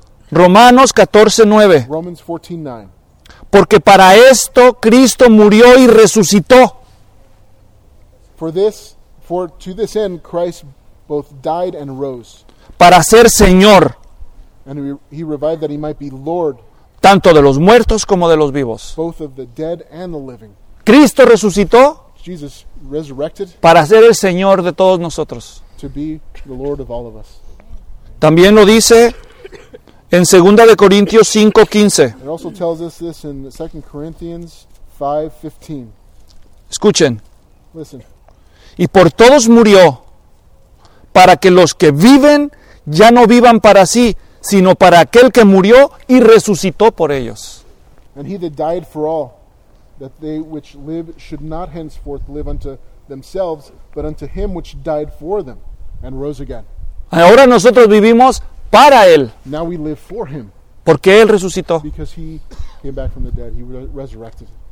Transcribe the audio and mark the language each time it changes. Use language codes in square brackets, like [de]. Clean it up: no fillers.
[es] Romanos 14:9. [en] Romans 14:9. [es] Porque para esto Cristo murió y resucitó. [en] To this end Christ both died and rose. [es] Para ser Señor. [en] And he revived that he might be Lord. [es] Tanto de los muertos como de los vivos. [en] Both of the dead and the living. [es] Cristo resucitó. [en] Jesus resurrected. [es] Para ser el Señor de todos nosotros. [en] To be the Lord of all of us. [es] También lo dice en 2 de Corintios 5:15. [en] It also tells us this in 2 Corinthians 5:15. [es] Escuchen. [en] Listen. [es] Y por todos murió, para que los que viven ya no vivan para sí, sino para aquel que murió y resucitó por ellos. [en] And he that died for all, that they which live should not henceforth live unto themselves, but unto him which died for them and rose again. [es] Ahora nosotros vivimos para Él. [en] Now we live for him. [es] Porque Él resucitó. [en] Because he came back from the dead. He resurrected.